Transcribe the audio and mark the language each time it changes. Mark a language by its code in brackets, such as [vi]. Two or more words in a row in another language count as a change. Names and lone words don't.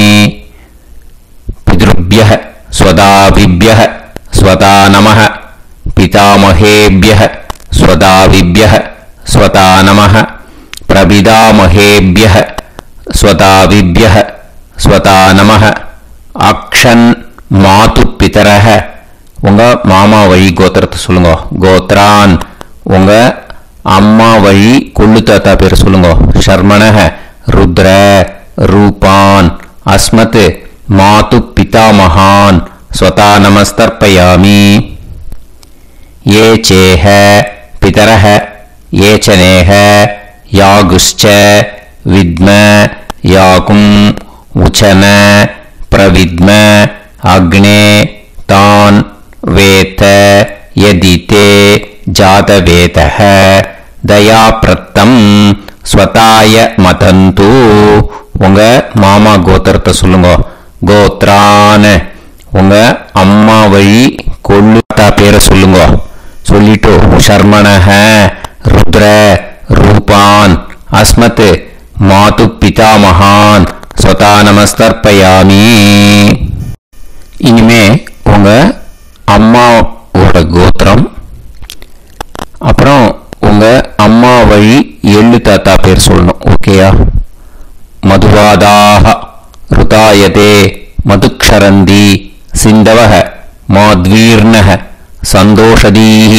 [sa] पितृभ्यः स्वधाविभ्यः स्वधा नमः पितामहेभ्यः स्वधाविभ्यः स्वधा नमः प्रपितामहेभ्यः स्वधाविभ्यः स्वधा नमः. अक्षन् मातु पितरः. [ta] உங்க மாமா வழி கோத்திரத்தை சொல்லுங்க. கோத்ரான். உங்க அம்மா வழி கொள்ளு தாத்தா பேர் சொல்லுங்க. [sa] शर्मणः रुद्र रूपान् अस्मत् मातु पिता महान् स्वता नमस्तर्पयामि। ये चेह पितरः ये च नेह यागुश्च विद्म याकुं उचन प्रविद्म अग्ने तान् वेत यदिते जातवेतः दयाप्रत्तं स्वताय मतन्तु। [ta] உங்க மாமா கோத்திரத்தை சொல்லுங்க. கோத்ரான் உங்க அம்மா வழி கொள்ளுத்தா பேரை சொல்லுங்க. [sa] சொல்லிட்டு शर्मणः रुद्र रूपान् अस्मत् मातु पितामहान् स्वधा नमस्तर्पयामि. [ta] இனிமே உங்க அம்மாவோட கோத்திரம், அப்புறம் உங்க அம்மா வழி எள்ளு தாத்தா பேர் சொல்லணும். ஓகேயா? [sa] मधुवाताक ऋतायते मधुक्षरन्ति सिन्धवः माध्वीर्णः सन्तोषधीः.